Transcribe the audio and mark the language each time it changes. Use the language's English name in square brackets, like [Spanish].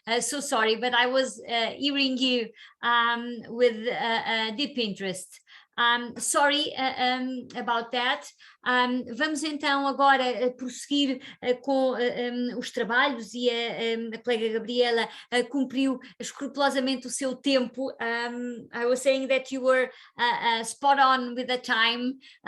[English] So sorry, but I was hearing you with deep interest. Sorry about that. [Portuguese] Vamos então agora prosseguir com os trabalhos, e a colega Gabriela cumpriu escrupulosamente o seu tempo. [English] I was saying that you were spot on with the time.